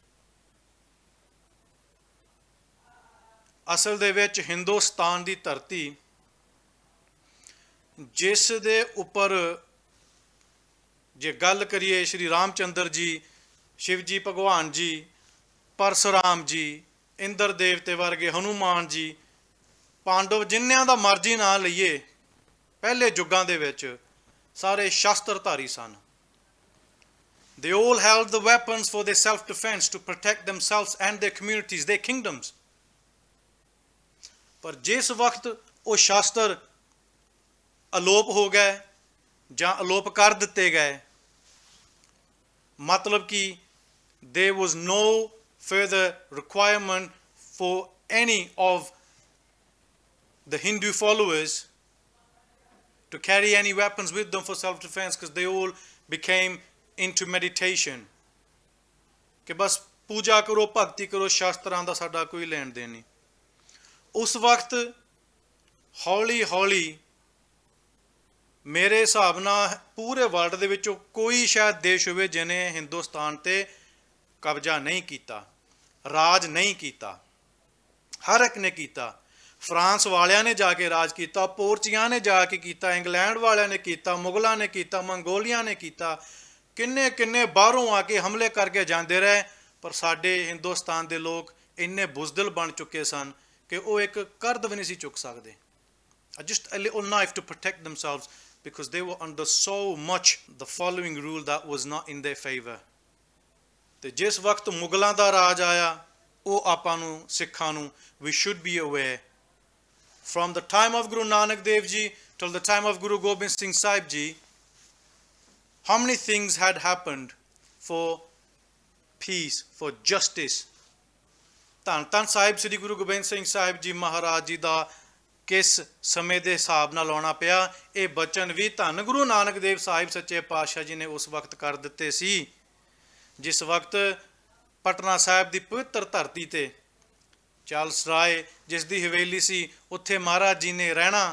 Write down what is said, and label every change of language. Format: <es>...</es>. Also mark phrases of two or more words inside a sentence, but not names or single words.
<pa>ਅਸਲ ਦੇ ਵਿੱਚ ਹਿੰਦੁਸਤਾਨ ਦੀ ਧਰਤੀ, ਜਿਸ ਦੇ ਉੱਪਰ ਜੇ ਗੱਲ ਕਰੀਏ ਸ਼੍ਰੀ ਰਾਮਚੰਦਰ ਜੀ, ਸ਼ਿਵ ਜੀ ਭਗਵਾਨ ਜੀ, ਪਰਸ਼ੁਰਾਮ ਜੀ, ਇੰਦਰ ਦੇਵਤੇ ਵਰਗੇ, ਹਨੂਮਾਨ ਜੀ, ਪਾਂਡਵ, ਜਿੰਨਿਆਂ ਦਾ ਮਰਜ਼ੀ ਨਾਂ ਲਈਏ, ਪਹਿਲੇ ਯੁੱਗਾਂ ਦੇ ਵਿੱਚ ਸਾਰੇ ਸ਼ਸਤਰਧਾਰੀ ਸਨ।</pa> <en>They all held the weapons for their self-defense to protect themselves and their communities, their kingdoms.</en> <pa>ਪਰ ਜਿਸ ਵਕਤ ਉਹ ਸ਼ਾਸਤਰ ਅਲੋਪ ਹੋ ਗਏ ਜਾਂ ਅਲੋਪ ਕਰ ਦਿੱਤੇ ਗਏ। ਮਤਲਬ ਕਿ</pa> <en>there was no further requirement for any of the Hindu followers to carry any weapons with them for self-defense, because they all became into meditation</en> <pa>ਕਿ ਬਸ ਪੂਜਾ ਕਰੋ, ਭਗਤੀ ਕਰੋ, ਸ਼ਾਸਤਰਾਂ ਦਾ ਸਾਡਾ ਕੋਈ ਲੈਣ ਦੇਣ ਨਹੀਂ। ਉਸ ਵਕਤ ਹੌਲੀ ਹੌਲੀ ਮੇਰੇ ਹਿਸਾਬ ਨਾਲ ਪੂਰੇ ਵਰਲਡ ਦੇ ਵਿੱਚੋਂ ਕੋਈ ਸ਼ਾਇਦ ਦੇਸ਼ ਹੋਵੇ ਜਿਹਨੇ ਹਿੰਦੁਸਤਾਨ ਤੇ ਕਬਜ਼ਾ ਨਹੀਂ ਕੀਤਾ, ਰਾਜ ਨਹੀਂ ਕੀਤਾ। ਹਰ ਇੱਕ ਨੇ ਕੀਤਾ। ਫਰਾਂਸ ਵਾਲਿਆਂ ਨੇ ਜਾ ਕੇ ਰਾਜ ਕੀਤਾ, ਪੋਰਚੀਆਂ ਨੇ ਜਾ ਕੇ ਕੀਤਾ, ਇੰਗਲੈਂਡ ਵਾਲਿਆਂ ਨੇ ਕੀਤਾ, ਮੁਗਲਾਂ ਨੇ ਕੀਤਾ, ਮੰਗੋਲੀਆਂ ਨੇ ਕੀਤਾ, ਕਿੰਨੇ ਕਿੰਨੇ ਬਾਹਰੋਂ ਆ ਕੇ ਹਮਲੇ ਕਰਕੇ ਜਾਂਦੇ ਰਹੇ। ਪਰ ਸਾਡੇ ਹਿੰਦੁਸਤਾਨ ਦੇ ਲੋਕ ਇੰਨੇ ਬੁਜ਼ਦਿਲ ਬਣ ਚੁੱਕੇ ਸਨ ਕਿ ਉਹ ਇੱਕ ਕਰਦ ਵੀ ਨਹੀਂ ਸੀ ਚੁੱਕ ਸਕਦੇ।</pa> <en>Just a little knife to protect themselves, because they were under so much the following rule that was not in their favor.</en> <pa>ਤੇ ਜਿਸ ਵਕਤ ਮੁਗਲਾਂ ਦਾ ਰਾਜ ਆਇਆ, ਉਹ ਆਪਾਂ ਨੂੰ ਸਿੱਖਾਂ ਨੂੰ</pa> <en>we should be aware from the time of Guru Nanak Dev Ji till the time of Guru Gobind Singh Sahib Ji, how many things had happened for peace, for justice.</en> <pa>ਧੰਨ ਧੰਨ ਸਾਹਿਬ ਸ੍ਰੀ ਗੁਰੂ ਗੋਬਿੰਦ ਸਿੰਘ ਸਾਹਿਬ ਜੀ ਮਹਾਰਾਜ ਜੀ ਦਾ ਕਿਸ ਸਮੇਂ ਦੇ ਹਿਸਾਬ ਨਾਲ ਆਉਣਾ ਪਿਆ, ਇਹ ਬਚਨ ਵੀ ਧੰਨ ਗੁਰੂ ਨਾਨਕ ਦੇਵ ਸਾਹਿਬ ਸੱਚੇ ਪਾਤਸ਼ਾਹ ਜੀ ਨੇ ਉਸ ਵਕਤ ਕਰ ਦਿੱਤੇ ਸੀ, ਜਿਸ ਵਕਤ ਪਟਨਾ ਸਾਹਿਬ ਦੀ ਪਵਿੱਤਰ ਧਰਤੀ ਤੇ ਚਾਰਲਸ ਰਾਏ ਜਿਸ ਦੀ ਹਵੇਲੀ ਸੀ, ਉੱਥੇ ਮਹਾਰਾਜ ਜੀ ਨੇ ਰਹਿਣਾ।</pa>